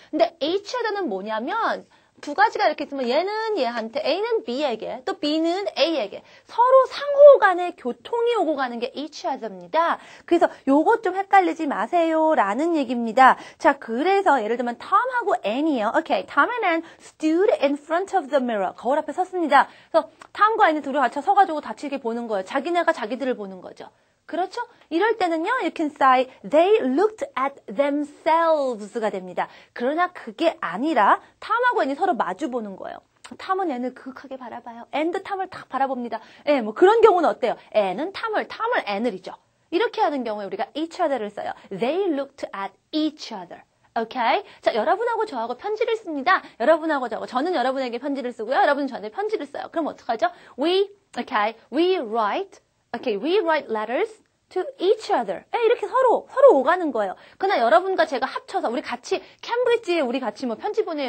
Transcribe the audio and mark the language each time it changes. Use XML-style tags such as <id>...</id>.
<ko>근데 each other는 뭐냐면 두 가지가 이렇게 있으면 얘는 얘한테, A는 B에게, 또 B는 A에게 서로 상호 간에 교통이 오고 가는 게 each other입니다. 그래서 요것 좀 헷갈리지 마세요라는 얘기입니다. 자, 그래서 예를 들면 Tom하고 An이에요.</ko> <en>오케이, Tom and Ann stood in front of the mirror.</en> <ko>거울 앞에 섰습니다. 그래서 Tom과 Ann이 둘이 같이 서가지고 다치게 보는 거예요. 자기네가 자기들을 보는 거죠. 그렇죠? 이럴 때는요,</ko> <en>you can say they looked at themselves가 됩니다.</en> <ko>그러나 그게 아니라 탐하고 N이 서로 마주 보는 거예요. 탐은 N을 그윽하게 바라봐요. N도 탐을 딱 바라봅니다. 그런 경우는 어때요? N은 탐을 N을이죠. 이렇게 하는 경우에 우리가 each other를 써요.</ko> <en>They looked at each other.</en> <ko>오케이? 자, 여러분하고 저하고 편지를 씁니다. 여러분하고 저는 여러분에게 편지를 쓰고요. 여러분은 저한테 편지를 써요. 그럼 어떡하죠?</ko> <en>We write letters to each other.</en> <ko>이렇게 서로 오가는 거예요. 그러나 여러분과 제가 합쳐서 우리 같이 캠브리지에 우리 같이 뭐 편지 보내요.</ko>